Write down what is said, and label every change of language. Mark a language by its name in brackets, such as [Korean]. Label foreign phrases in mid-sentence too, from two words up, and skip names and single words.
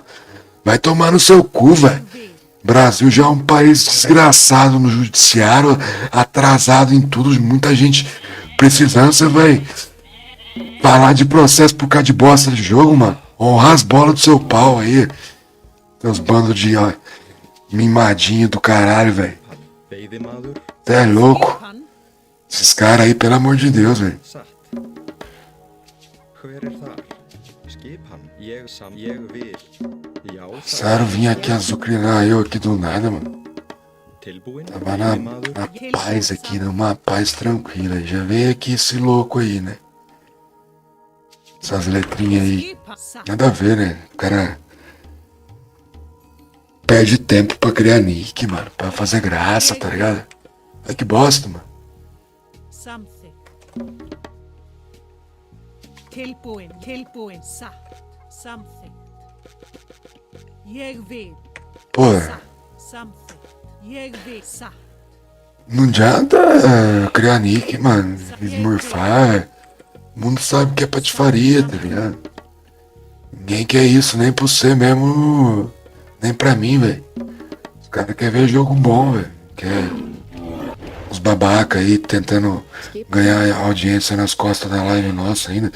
[Portuguese] Vai tomar no seu cu, velho. Brasil já é um país desgraçado no judiciário, atrasado em tudo, muita gente precisando, você vai falar de processo por causa de bosta de jogo, mano. Honrar as bolas do seu pau aí. Seus bandos de mimadinho do caralho, velho. [Icelandic] Veiðimaður. [Portuguese] Você é louco. Esses caras aí, pelo amor de Deus, velho. [Icelandic] Satt. Hver þar? Skipan. Ég vil. Já, [Portuguese] Sério, vim aqui azucrinar eu aqui do nada, mano. [Icelandic] Tilbúin. [Portuguese] Tava na paz aqui, numa paz tranquila. Já veio aqui esse louco aí, né? Essas letrinhas aí. Nada a ver, né? O cara perde tempo pra criar nick, mano. Pra fazer graça, tá ligado? Ai, que bosta, mano. [English] Something. [Icelandic] Tilbúin, satt. Something. Ég vil. [Portuguese] Pô, [Icelandic] Something. Ég vil, satt. [Portuguese] não adianta criar nick, mano. Esmurfar. O mundo sabe que é patifaria, tá ligado? Ninguém quer isso, nem por você mesmo, nem pra mim, velho. Os caras querem ver jogo bom, velho. Quer os babaca aí tentando ganhar audiência nas costas da live nossa ainda.